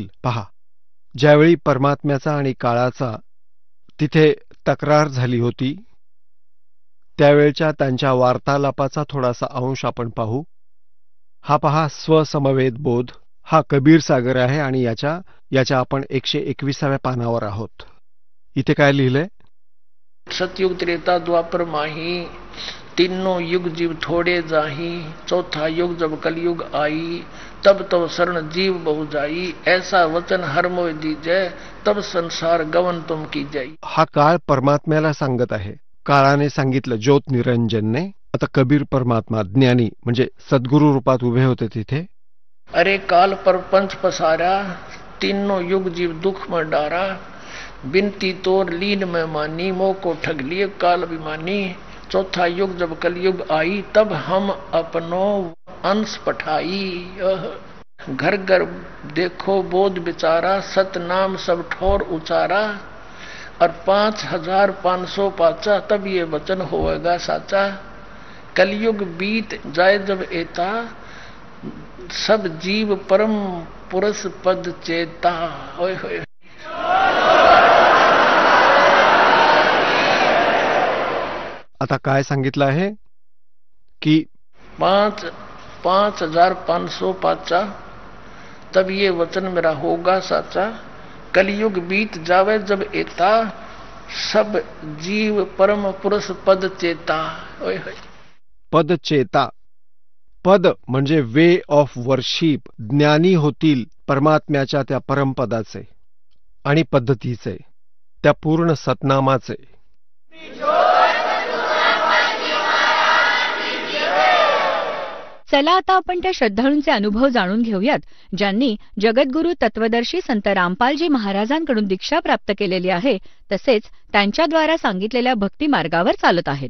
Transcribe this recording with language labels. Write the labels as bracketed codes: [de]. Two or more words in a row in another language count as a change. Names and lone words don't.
[mr] पहा, ज्यावेळी परमात्म्याचा आणि काळाचा तिथे तक्रार झाली होती त्यावेळच्या त्यांच्या वार्तालापाचा थोडासा अंश आपण पाहू. हा पहा, स्वसमवेत बोध हा कबीर सागर आहे आणि याच्या आपण 121व्या पानावर आहोत. इथे काय लिहिलंय? [hi] सतयुग त्रेता द्वापर माही, तीनों युग जीव थोड़े जाही, चौथा युग जब कलयुग आई, तब तब शरण जीव बहु जाई, ऐसा वचन हर मोय दीजय, तब संसार गवन तुम की जाई. [mr] हा काळ परमात्म्याला सांगत आहे. काळाने सांगितलं ज्योत निरंजनने. आता कबीर परमात्मा ज्ञानी म्हणजे सद्गुरु रूपात उभे होते तिथे. [hi] अरे काल पर पंच पसारा, तीनों युग जीव दुख में डारा, बिनती तोर लीन में मानी, मोह को ठग लिए काल अभिमानी, चौथा युग जब कलयुग आई, तब हम अपनो अंश पठाई. घर घर देखो बोध बिचारा, सतनाम सब ठोर उचारा, और 5500 पाचा, तब ये वचन होएगा साचा. कलयुग बीत जाए जब एता, सब जीव परम पुरुष पद चेता. [mr] होय होय. आता काय सांगितलं आहे की [hi] 5500 पाचा, तब ये वचन मेरा होगा साचा. कलयुग बीत जावे जब एता, सब जीव परम पुरुष पद चेता. [mr] होय होय. [hi] पद चेता. [mr] पद म्हणजे [en] way of worship. [mr] ज्ञानी होतील परमात्म्याच्या त्या परमपदाचे आणि पद्धतीचे, त्या पूर्ण सतनामाचे. चला आता आपण त्या श्रद्धाळूंचे अनुभव जाणून घेऊयात ज्यांनी जगद्गुरू तत्वदर्शी संत रामपालजी महाराजांकडून दीक्षा प्राप्त केलेली आहे, तसेच त्यांच्याद्वारा सांगितलेल्या भक्ती मार्गावर चालत आहेत.